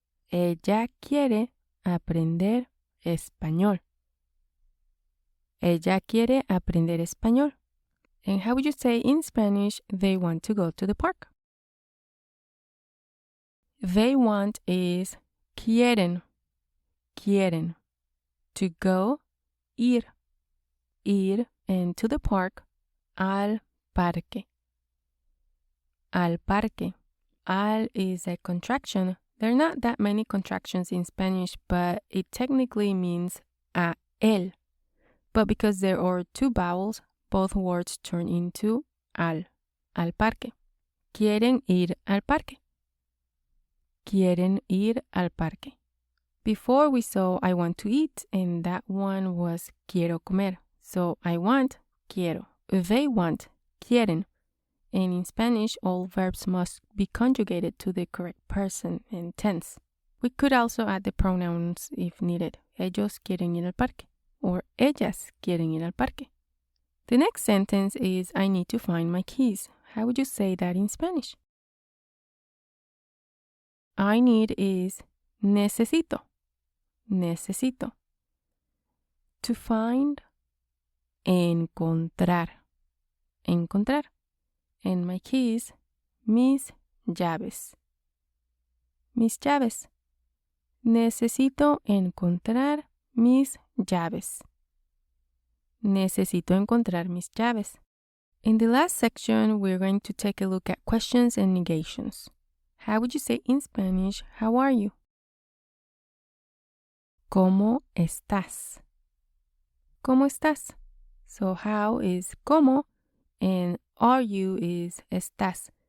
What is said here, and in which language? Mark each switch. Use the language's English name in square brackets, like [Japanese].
[Spanish] Ella quiere aprender español. Ella quiere aprender español. [English] And how would you say in Spanish, they want to go to the park? They want is [Spanish] Quieren. Quieren. [English] To go, [Spanish] ir. Ir [English] and to the park. [Spanish] Al parque. Al parque. [English] Al is a contraction. There are not that many contractions in Spanish, but it technically means [Spanish] a él. [English] But because there are two vowels, both words turn into [Spanish] al parque. Quieren ir al parque. Quieren ir al parque. [English] Before we saw I want to eat, and that one was [Spanish] quiero comer. [English] So I want, quiero. They want, quieren. And in Spanish, all verbs must be conjugated to the correct person and tense. We could also add the pronouns if needed. [Spanish] Ellos quieren ir al parque. [English] Or [Spanish] ellas quieren ir al parque. [English] The next sentence is I need to find my keys. How would you say that in Spanish? I need is necesito. Necesito. To find, encontrar. Encontrar. And my keys, [Spanish] mis llaves. Mis llaves. Necesito encontrar mis llaves. Necesito encontrar mis llaves. [English] In the last section, we're going to take a look at questions and negations. How would you say in Spanish, how are you? [Spanish] ¿Cómo estás? ¿Cómo estás? [English] So how is ¿cómo? And are you is estás.